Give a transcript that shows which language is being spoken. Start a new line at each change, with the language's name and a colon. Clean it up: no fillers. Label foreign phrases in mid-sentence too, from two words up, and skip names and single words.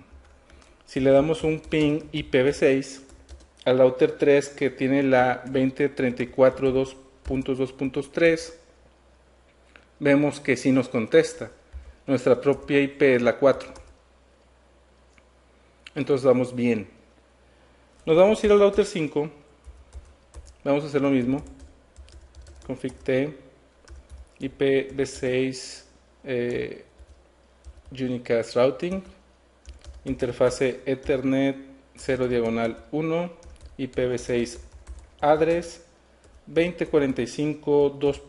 Spanish: Si le damos un ping IPv6 al router 3 que tiene la 2034 2.2.3, vemos que sí nos contesta. Nuestra propia IP es la 4. Entonces vamos bien. Nos vamos a ir al router 5. Vamos a hacer lo mismo.
English: Config T IPv6 Unicast Routing, interfase Ethernet 0 diagonal 1, IPv6 address 2045